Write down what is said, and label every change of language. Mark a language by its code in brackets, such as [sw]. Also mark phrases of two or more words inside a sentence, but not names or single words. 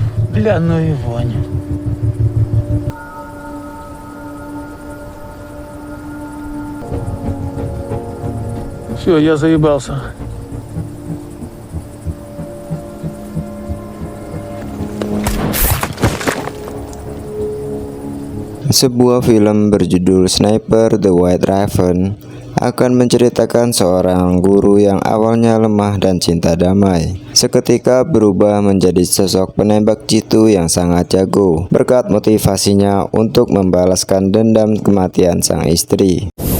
[ru] Бля, ну и Ваня. Все, я заебался. [id] Sebuah film berjudul Sniper: The White Raven akan menceritakan seorang guru yang awalnya lemah dan cinta damai, seketika berubah menjadi sosok penembak jitu yang sangat jago berkat motivasinya untuk membalaskan dendam kematian sang istri.